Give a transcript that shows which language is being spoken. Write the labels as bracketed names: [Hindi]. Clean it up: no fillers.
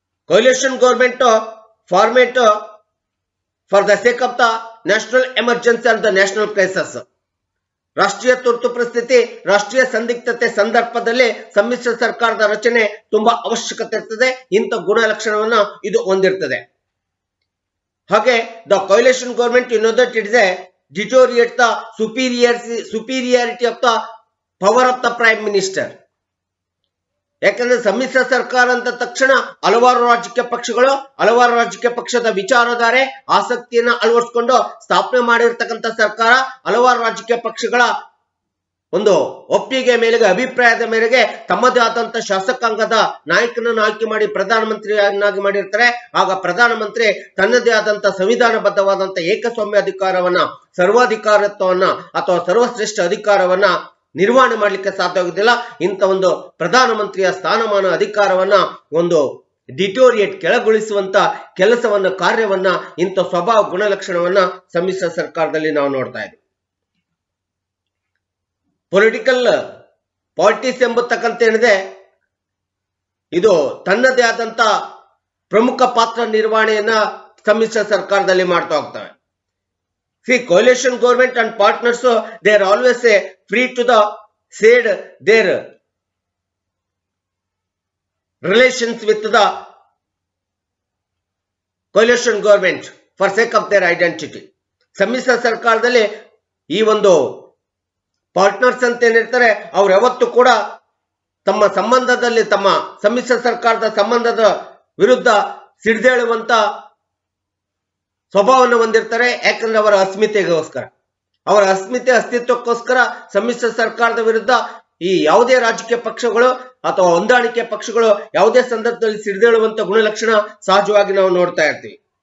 [English] coalition government format for the sake of the national emergency and the national crisis. [Kannada] ರಾಷ್ಟ್ರೀಯ ತುರ್ತು ಪರಿಸ್ಥಿತಿ, ರಾಷ್ಟ್ರೀಯ ಸಂದಿಗ್ಧತೆ ಸಂದರ್ಭದಲ್ಲಿ ಸಮ್ಮಿಶ್ರ ಸರ್ಕಾರದ ರಚನೆ ತುಂಬಾ ಅವಶ್ಯಕತೆ ಇರ್ತದೆ. ಇಂಥ ಗುಣಲಕ್ಷಣವನ್ನ ಇದು ಹೊಂದಿರ್ತದೆ. [English] ಹಾಗೆ the coalition government, you know that it is a deteriorate the superiority of the power of the prime minister. [Kannada] ಯಾಕಂದ್ರೆ ಸಮ್ಮಿಶ್ರ ಸರ್ಕಾರ ಅಂತ ತಕ್ಷಣ ಹಲವಾರು ರಾಜಕೀಯ ಪಕ್ಷದ ವಿಚಾರಧಾರೆ ಆಸಕ್ತಿಯನ್ನ ಅಳವಡಿಸಿಕೊಂಡು ಸ್ಥಾಪನೆ ಮಾಡಿರ್ತಕ್ಕಂಥ ಸರ್ಕಾರ ಹಲವಾರು ರಾಜಕೀಯ ಪಕ್ಷಗಳ ಒಂದು ಒಪ್ಪಿಗೆ ಮೇರೆಗೆ, ಅಭಿಪ್ರಾಯದ ಮೇರೆಗೆ ತಮ್ಮದೇ ಆದಂತ ಶಾಸಕಾಂಗದ ನಾಯಕನನ್ನು ಆಯ್ಕೆ ಮಾಡಿ ಪ್ರಧಾನಮಂತ್ರಿಯನ್ನಾಗಿ ಮಾಡಿರ್ತಾರೆ. ಆಗ ಪ್ರಧಾನಮಂತ್ರಿ ತನ್ನದೇ ಆದಂತ ಸಂವಿಧಾನಬದ್ಧವಾದಂತ ಏಕಸ್ವಾಮ್ಯ ಅಧಿಕಾರವನ್ನ, ಸರ್ವಾಧಿಕಾರತ್ವವನ್ನ ಅಥವಾ ಸರ್ವಶ್ರೇಷ್ಠ ಅಧಿಕಾರವನ್ನ ನಿರ್ವಹಣೆ ಮಾಡಲಿಕ್ಕೆ ಸಾಧ್ಯವಾಗುವುದಿಲ್ಲ. ಇಂಥ ಒಂದು ಪ್ರಧಾನಮಂತ್ರಿಯ ಸ್ಥಾನಮಾನ ಅಧಿಕಾರವನ್ನ ಒಂದು ಡಿಟೋರಿಯೇಟ್, ಕೆಳಗೊಳಿಸುವಂತ ಕೆಲಸವನ್ನ, ಕಾರ್ಯವನ್ನ, ಇಂಥ ಸ್ವಭಾವ ಗುಣಲಕ್ಷಣವನ್ನ ಸಮ್ಮಿಶ್ರ ಸರ್ಕಾರದಲ್ಲಿ ನಾವು ನೋಡ್ತಾ ಇದ್ದೀವಿ. ಪೊಲಿಟಿಕಲ್ ಪಾಲಿಟಿಕ್ಸ್ ಎಂಬತಕ್ಕಂತ ಏನಿದೆ, ಇದು ತನ್ನದೇ ಆದಂತ ಪ್ರಮುಖ ಪಾತ್ರ ನಿರ್ವಹಣೆಯನ್ನ ಸಮ್ಮಿಶ್ರ ಸರ್ಕಾರದಲ್ಲಿ ಮಾಡ್ತಾ ಹೋಗ್ತವೆ. [English] See, coalition government and partners, they are always free to the shade their relations with the coalition government for sake of their identity. [Kannada] ಸಮ್ಮಿಶ್ರ ಸರ್ಕಾರದಲ್ಲಿ ಈ ಒಂದು ಪಾರ್ಟ್ನರ್ಸ್ ಅಂತ ಏನಿರ್ತಾರೆ, ಅವ್ರು ಯಾವತ್ತೂ ಕೂಡ ತಮ್ಮ ಸಂಬಂಧದಲ್ಲಿ, ತಮ್ಮ ಸಮ್ಮಿಶ್ರ ಸರ್ಕಾರದ ಸಂಬಂಧದ ವಿರುದ್ಧ ಸಿಡಿದೇಳುವಂತ ಸ್ವಭಾವವನ್ನು ಹೊಂದಿರ್ತಾರೆ. ಯಾಕಂದ್ರೆ ಅವರ ಅಸ್ಮಿತೆಗೋಸ್ಕರ, ಅವರ ಅಸ್ತಿತ್ವಕ್ಕೋಸ್ಕರ ಸಮ್ಮಿಶ್ರ ಸರ್ಕಾರದ ವಿರುದ್ಧ ಈ ಯಾವುದೇ ರಾಜಕೀಯ ಪಕ್ಷಗಳು ಅಥವಾ ಹೊಂದಾಣಿಕೆ ಪಕ್ಷಗಳು ಯಾವುದೇ ಸಂದರ್ಭದಲ್ಲಿ ಸಿಡಿದೇಳುವಂತ ಗುಣಲಕ್ಷಣ ಸಹಜವಾಗಿ ನಾವು ನೋಡ್ತಾ ಇರ್ತೀವಿ.